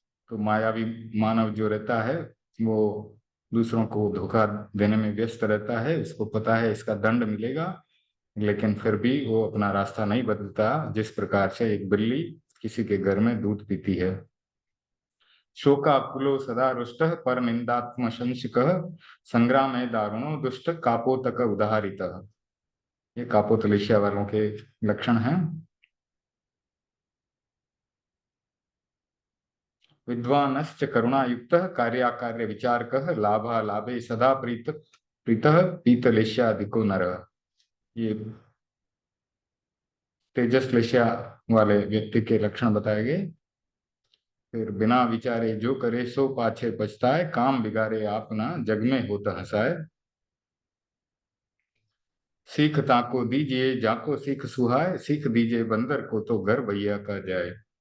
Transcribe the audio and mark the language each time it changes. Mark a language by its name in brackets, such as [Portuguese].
[Hindi] तो मायावी मानव जो रहता है वो दूसरों को धोखा देने में व्यस्त रहता है, उसको पता है इसका दंड मिलेगा, लेकिन फिर भी वो अपना रास्ता नहीं बदलता, जिस प्रकार से एक बिल्ली किसी के घर में दूध पीती है। [Sanskrit] शोकाकुलो सदा रुष्टः पर निंदात्म संशिकः संग्रामे दारुणो दुष्ट कापोतक उदाहरितः। [Hindi] ये कापोतलिशिया वालों के लक्षण हैं। [Sanskrit] विद्वानश्च करुणायुक्तः कार्याकार्य विचारकः लाभा लाभे सदा प्रीतः पीतलेश्याधिको नरः। [Hindi] ये तेजस्लेश्या वाले व्यक्ति के लक्षण बताए गए। फिर बिना विचारे जो करे सो पाछे पछताए काम बिगाड़े आपना जग में होता हंसाए। सीख ताको दीजिए जाको सीख सुहाए सीख दीजिए बंदर को तो घर भैया का जाए।